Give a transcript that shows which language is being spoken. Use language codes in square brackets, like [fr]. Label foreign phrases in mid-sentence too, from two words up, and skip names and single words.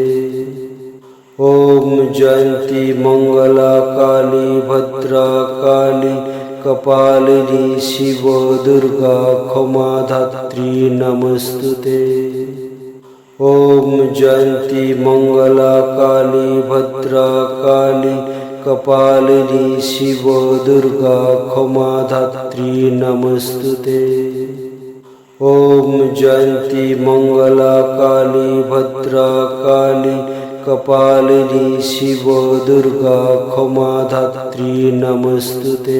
[sa] ওম জয়ন্তী মঙ্গলা কালী ভদ্রা কালী কপালিনী শিব দুর্গা ক্ষমা ধাত্রী নমস্তুতে। ওম জয়ন্তী মঙ্গলা কালী ভদ্রা কালী कपालिनी शिव दुर्गा क्षमा धात्री नमस्तुते। ओम जयंती मंगला काली भद्रा काली कपालिनी शिव दुर्गा क्षमा धात्री नमस्तुते।